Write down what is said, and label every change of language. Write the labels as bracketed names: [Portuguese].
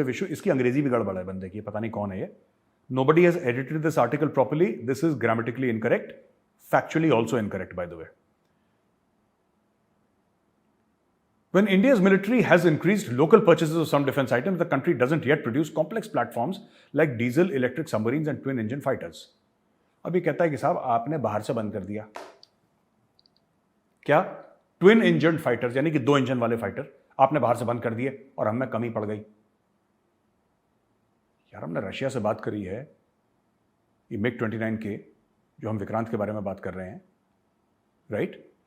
[Hindi] इसकी अंग्रेजी भी गड़बड़ है बंदे की, पता नहीं कौन है ये। [English] Nobody has edited this article properly. This is grammatically incorrect, factually also incorrect, by the way. When India's military has increased local purchases of some defense items, the country doesn't yet produce complex platforms like diesel, electric submarines and twin engine fighters. [Hindi] अभी कहता है कि साहब आपने बाहर से बंद कर दिया क्या? ट्विन इंजन फाइटर्स, यानी कि 2 इंजन वाले फाइटर आपने बाहर से बंद कर दिए और हमें कमी पड़ गई। यार हमने रशिया से बात करी है, ये मिग 29 के, जो हम विक्रांत के बारे में बात कर रहे हैं, राइट?